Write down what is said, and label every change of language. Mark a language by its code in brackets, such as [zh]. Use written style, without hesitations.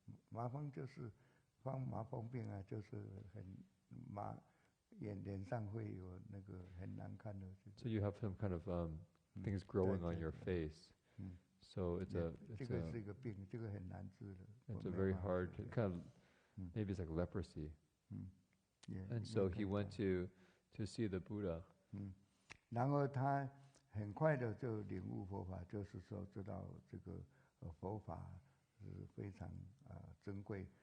[zh] 麻风就是麻风病啊，就是很脸上会有那个很难看的。 [en] So you have some kind of things growing on your face. So it's a [zh] 这个是一个病，这个很难治的。 [en] It's a very hard kind of maybe it's like leprosy. And so he went to see the Buddha. [zh] 然后他很快的就领悟佛法，就是说知道这个佛法是非常珍贵。